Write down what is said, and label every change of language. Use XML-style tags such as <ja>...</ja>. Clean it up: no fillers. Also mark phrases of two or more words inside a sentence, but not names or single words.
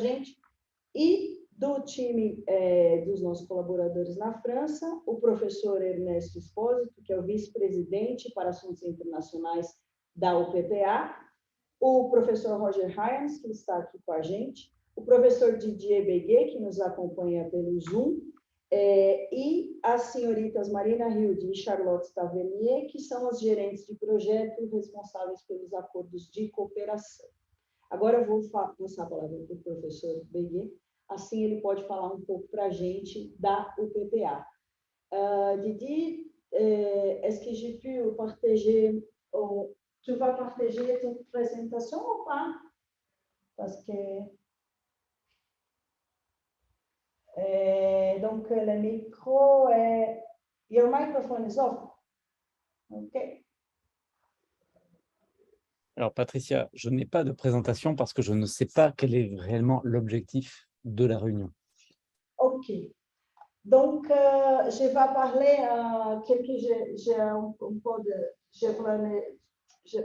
<pt>gente, e do time dos nossos colaboradores na França, o professor Ernesto Espósito, que é o vice-presidente para assuntos internacionais da UPPA, o professor Roger Hyams, que está aqui com a gente, o professor Didier Beguet, que nos acompanha pelo Zoom, e as senhoritas Marina Hilde e Charlotte Tavernier, que são as gerentes de projeto responsáveis pelos acordos de cooperação. Agora eu vou passar a palavra para o professor Beguet, assim ele pode falar um pouco para a gente da UPPA.</pt> <fr>Didier, est-ce que j'ai pu partager, tu vas partager ton présentation ou pas? Parce que donc le micro est,</fr> <en>your microphone is off. OK.</en> <fr>Alors, Patricia, je n'ai pas de présentation parce que je ne sais pas quel est réellement l'objectif de la réunion. OK. Donc, je vais parler j'ai un peu de...</fr>